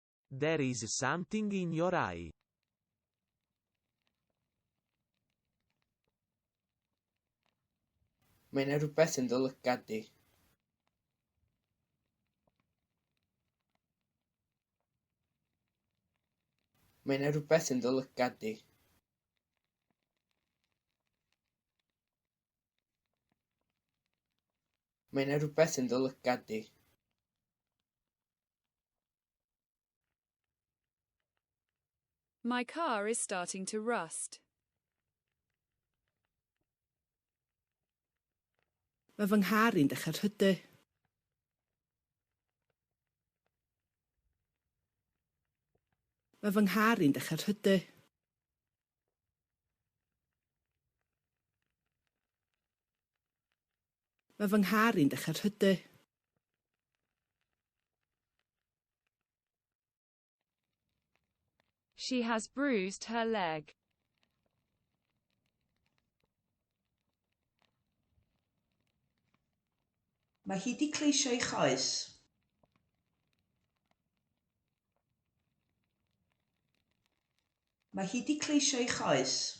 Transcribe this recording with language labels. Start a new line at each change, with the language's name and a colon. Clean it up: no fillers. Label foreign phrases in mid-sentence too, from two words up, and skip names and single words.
English: There is something in your eye.
Welsh: Mae 'na rhywbeth yn dy lygad di. Mae 'na rhywbeth yn dy lygad di. Mae 'na rhywbeth yn dy lygad di.
English: My car is starting to rust.
Welsh: Mae fy nghar i'n dechrau rhydu. Mae fy nghar i'n dechrau rhydu. Mae fy nghar i'n dechrau rhydu.
English: She has bruised her leg.
Welsh: Mae hi 'di cleisio'i choes. Mae hi 'di cleisio'i choes.